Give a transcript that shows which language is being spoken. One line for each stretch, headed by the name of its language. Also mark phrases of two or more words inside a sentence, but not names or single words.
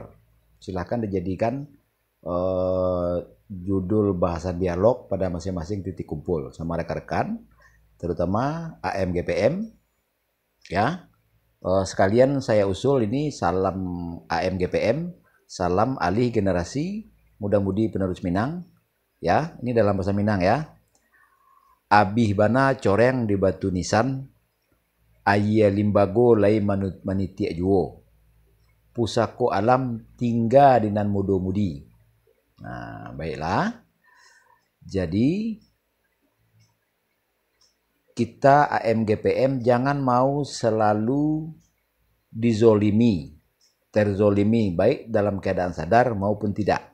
Indonesian: Silakan dijadikan judul bahasan dialog pada masing-masing titik kumpul sama rekan-rekan, terutama AMGPM. Ya, sekalian saya usul ini salam AMGPM, salam alih generasi muda-mudi penerus Minang. Ya, ini dalam bahasa Minang ya.
Minangkabau: Abih bana coreng di batu nisan, ayya limbago lai manut manitiak juo. Pusako alam tingga dinan mudo-mudi.
Indonesian: Nah, baiklah. Jadi kita AMGPM jangan mau selalu dizolimi, terzolimi baik dalam keadaan sadar maupun tidak.